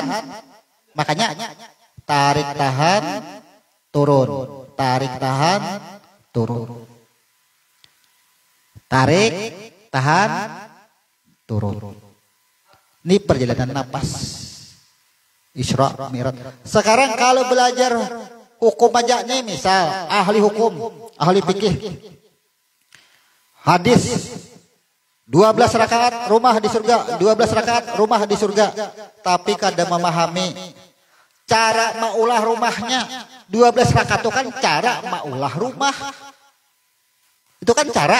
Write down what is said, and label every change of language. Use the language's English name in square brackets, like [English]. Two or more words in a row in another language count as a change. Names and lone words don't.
[Banjar] Makanya tarik tahan turun, tarik tahan turun. Tarik, tahan, turun. Ini perjalanan napas. Isra Mi'raj. Sekarang kalau belajar hukum aja nih, misal ahli hukum, ahli fikih. Hadis 12 rakaat rumah di surga, 12 rakaat rumah di surga. Tapi kada memahami cara maulah rumahnya. 12 rakaat itu kan cara maulah rumah. Itu kan cara.